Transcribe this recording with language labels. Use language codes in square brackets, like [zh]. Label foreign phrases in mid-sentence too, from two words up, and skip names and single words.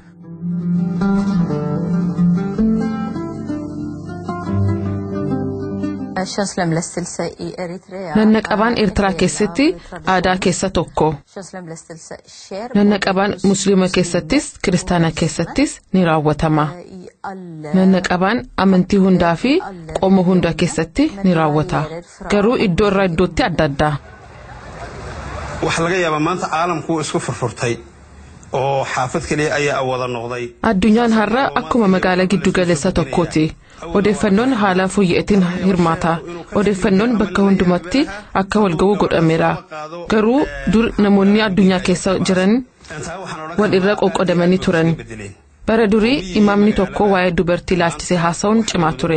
[om] Nanna qabaan Eertiraa keessatti aadaa keessa tokko. Nanna qabaan Musliima keessattis Kiristaana keessattis ni raawwatama. Nanna qabaan amantii hundaa fi qomoo hunda keessatti ni raawwata. Garuu iddoo irraa iddootti adda adda. [so] Waxa laga yaabaa maanta caalamku isku furfurtay oo xaafad kaliya ayaa awada noqday. [om] Addunyaan har'a akkuma magaalaa giddu galeessa tokkooti. Odeeffannoon haala fooyya'aatiin hirmaata. Odeeffannoon bakka hundumatti akka walga'uu godhameera. Garuu dur namoonni addunyaa keessa jiran wal irra qoqqoodamanii turan. Bara durii imaamni tokko waa'ee dubartii ilaalchisee haasa'uun cimaa ture.